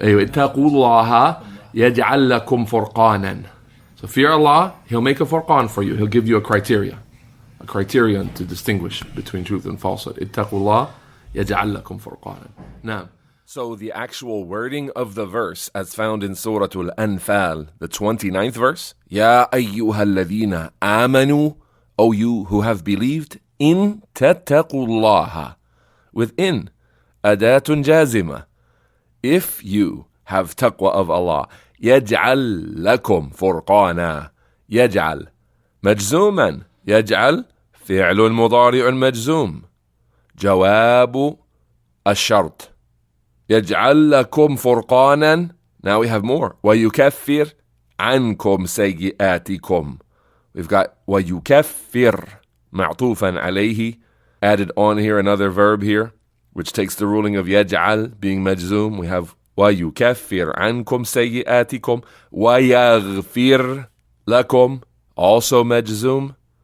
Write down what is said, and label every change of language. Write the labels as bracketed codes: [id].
[ar] أيوة اتقوا الله يجعل لكم فرقانا. [en] So fear Allah, He'll make a furqan for you. He'll give you a criterion to distinguish between truth and falsehood. [ar] اتقوا الله يجعل لكم فرقانا. [en] Now, so the actual wording of the verse as found in Surah Al-Anfal, the 29th verse, [ar] يا أيها الذين آمنوا, [en] O you who have believed, [ar] إن تتقوا الله, [en] within [ar] أداة جازمة, [en] if you have taqwa of Allah, [ar] يجعل لكم فرقانا. يجعل مجزوما. يجعل فعل مضارع مجزوم. جواب الشرط. يجعل لكم فرقانا. [en] Now we have more. [ar] ويكفر عنكم سيئاتكم. [en] We've got [ar] ويكفر معطوفا عليه. [en] Added on here another verb here, which takes the ruling of يجعل being majzoom. [ar] We have ويكفر عنكم سيئاتكم. ويغفر لكم, [en] also majzoom.